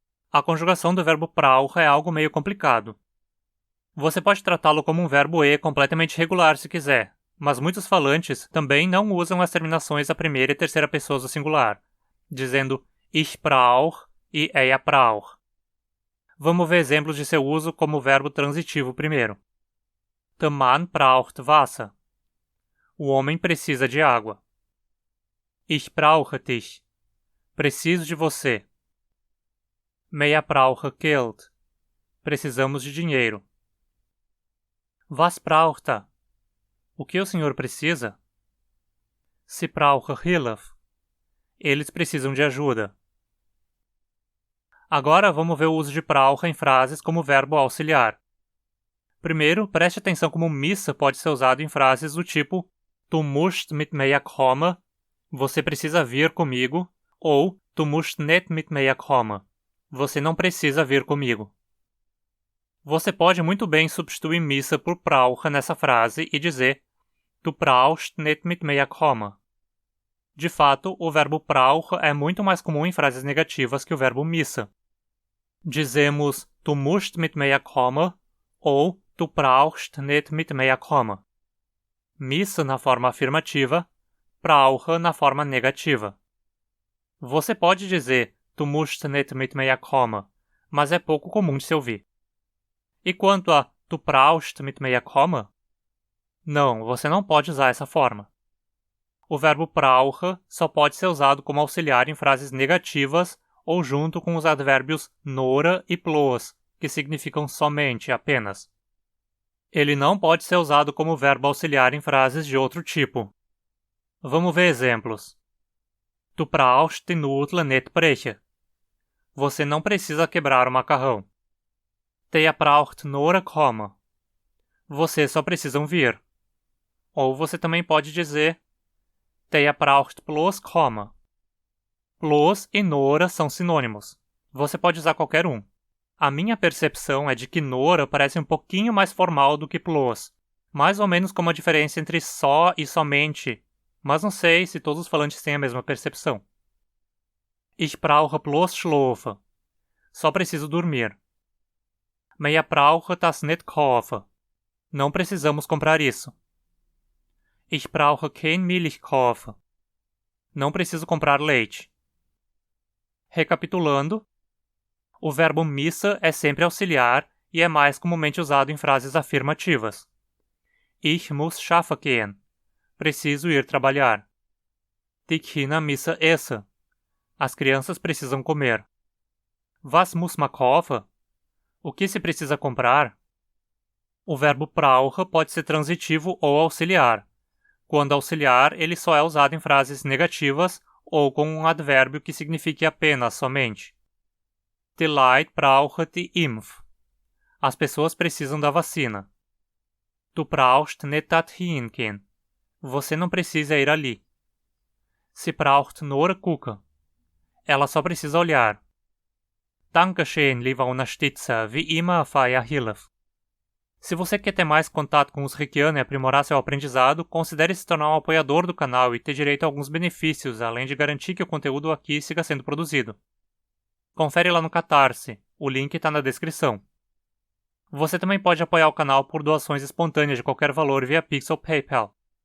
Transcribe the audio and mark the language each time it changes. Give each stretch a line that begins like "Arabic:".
Portuguese: A conjugação do verbo brauche é algo meio complicado. Você pode tratá-lo como um verbo e completamente regular se quiser, mas muitos falantes também não usam as terminações da primeira e terceira pessoas do singular, dizendo
German: ich brauch
Portuguese: e
German: er braucht.
Portuguese: Vamos ver exemplos de seu uso como verbo transitivo primeiro.
German: Der Mann braucht Wasser.
Portuguese: O homem precisa de água.
German: Ich brauche dich.
Portuguese: Preciso de você.
German: Wir brauchen Geld.
Portuguese: Precisamos de dinheiro.
German: Was braucht er?
Portuguese: O que o senhor precisa?
German: Sie brauchen Hilfe.
Portuguese: Eles precisam de ajuda. Agora vamos ver o uso de brauche em frases como verbo auxiliar. Primeiro, preste atenção como missa pode ser usado em frases do tipo
German: Du musst mit mir kommen,
Portuguese: você precisa vir comigo, ou
German: Du musst nicht mit mir kommen,
Portuguese: você não precisa vir comigo. Você pode muito bem substituir missa por brauche nessa frase e dizer
German: Du brauchst nicht mit mir kommen.
Portuguese: De fato, o verbo brauche é muito mais comum em frases negativas que o verbo missa. Dizemos
German: Du musst mit mir kommen
Portuguese: ou
German: Du brauchst nicht mit mir kommen.
Portuguese: Missa na forma afirmativa, brauche na forma negativa. Você pode dizer
German: Du musst nicht mit mir kommen,
Portuguese: mas é pouco comum de se ouvir. E quanto a
German: Du brauchst mit mir kommen?
Portuguese: Não, você não pode usar essa forma. O verbo brauche só pode ser usado como auxiliar em frases negativas ou junto com os advérbios nora e plos, que significam somente, apenas. Ele não pode ser usado como verbo auxiliar em frases de outro tipo. Vamos ver exemplos.
German: Du brauchst die Nudeln nicht brechen.
Portuguese: Você não precisa quebrar o macarrão.
German: Der braucht nur kommen.
Portuguese: Vocês só precisam vir. Ou você também pode dizer
German: Der braucht bloß kommen.
Portuguese: Bloß e nora são sinônimos. Você pode usar qualquer um. A minha percepção é de que nora parece um pouquinho mais formal do que bloß, mais ou menos como a diferença entre só e somente, mas não sei se todos os falantes têm a mesma percepção.
German: Ich brauche bloß schlafen.
Portuguese: Só preciso dormir.
German: Wir brauchen das nicht kaufen.
Portuguese: Não precisamos comprar isso.
German: Ich brauche kein Milch kaufen.
Portuguese: Não preciso comprar leite. Recapitulando, o verbo missa é sempre auxiliar e é mais comumente usado em frases afirmativas.
German: Ich muss schaffen gehen.
Portuguese: Preciso ir trabalhar.
German: Die Kinder müssen essen.
Portuguese: As crianças precisam comer.
German: Was muss man kaufen?
Portuguese: O que se precisa comprar? O verbo brauche pode ser transitivo ou auxiliar. Quando auxiliar, ele só é usado em frases negativas ou com um advérbio que signifique apenas, somente.
German: Die Leute brauchen die Impf.
Portuguese: As pessoas precisam da vacina.
German: Du brauchst nicht dorthin gehen.
Portuguese: Você não precisa ir ali.
German: Sie braucht nur gucken.
Portuguese: Ela só precisa olhar.
German: Dankeschön, lieber Unterstützer, wie immer für Ihre Hilfe.
Portuguese: Se você quer ter mais contato com os Riquiano e aprimorar seu aprendizado, considere se tornar um apoiador do canal e ter direito a alguns benefícios, além de garantir que o conteúdo aqui siga sendo produzido. Confere lá no Catarse, o link está na descrição. Você também pode apoiar o canal por doações espontâneas de qualquer valor via Pix ou PayPal.